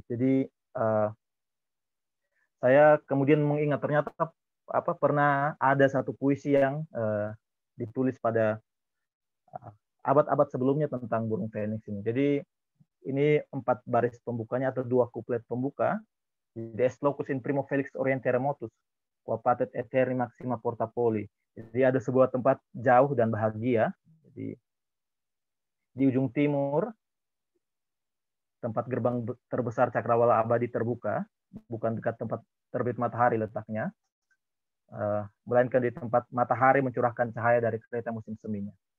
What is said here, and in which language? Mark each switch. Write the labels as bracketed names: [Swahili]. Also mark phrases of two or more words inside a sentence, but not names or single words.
[Indonesian] Jadi saya kemudian mengingat ternyata pernah ada satu puisi yang ditulis pada abad-abad sebelumnya tentang burung Phoenix ini. Jadi ini 4 baris pembukanya atau 2 kuplet pembuka. [Latin] Des locus in primo felix oriente remotus, qua patet eterni maxima porta poli. [Indonesian] Jadi ada sebuah tempat jauh dan bahagia. Jadi di ujung timur tempat gerbang terbesar cakrawala abadi terbuka, bukan dekat tempat terbit matahari letaknya, melainkan di tempat matahari mencurahkan cahaya dari kereta musim seminya.